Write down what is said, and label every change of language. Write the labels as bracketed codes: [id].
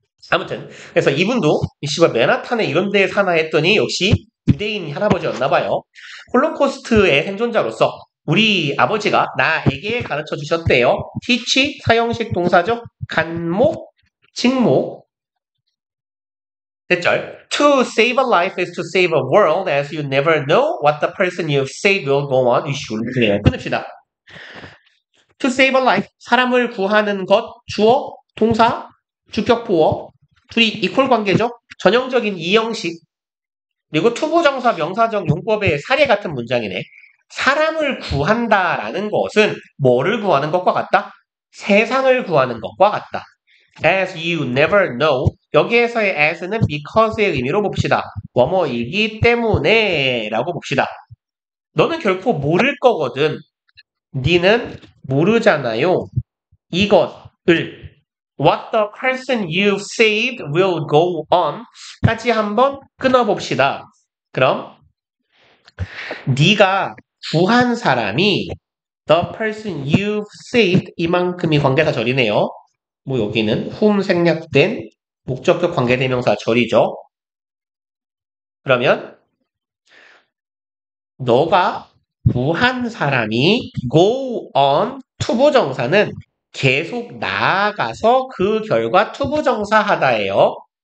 [ko] 아무튼 그래서 이분도 씨발 맨하탄에 이런 데에 사나 했더니 역시 유대인 할아버지였나 봐요. 홀로코스트의 생존자로서 우리 아버지가 나에게 가르쳐 주셨대요. teach 사형식 동사죠. 간목, 직목. 대절. [en] To save a life is to save a world as you never know what the person you save will go on. [ko] 끊읍시다. [en] To save a life. [ko] 사람을 구하는 것. 주어, 동사, 주격보어. 둘이 이퀄 관계죠. 전형적인 이형식. 그리고 투부정사 명사적 용법의 사례 같은 문장이네. 사람을 구한다라는 것은 뭐를 구하는 것과 같다? 세상을 구하는 것과 같다. [en] as you never know. [ko] 여기에서의 as는 because의 의미로 봅시다. 뭐뭐이기 때문에 라고 봅시다. 너는 결코 모를 거거든. 니는 모르잖아요. 이것을 [en] what the person you've saved will go on [ko] 까지 한번 끊어봅시다. 그럼 네가 구한 사람이 [en] the person you've saved [ko] 이만큼이 관계사절이네요. 뭐 여기는 whom 생략된 목적격 관계대명사 절이죠. 그러면 너가 구한 사람이 [en] go on [ko] 투부정사는 계속 나아가서 그 결과 투부정사 하다예요.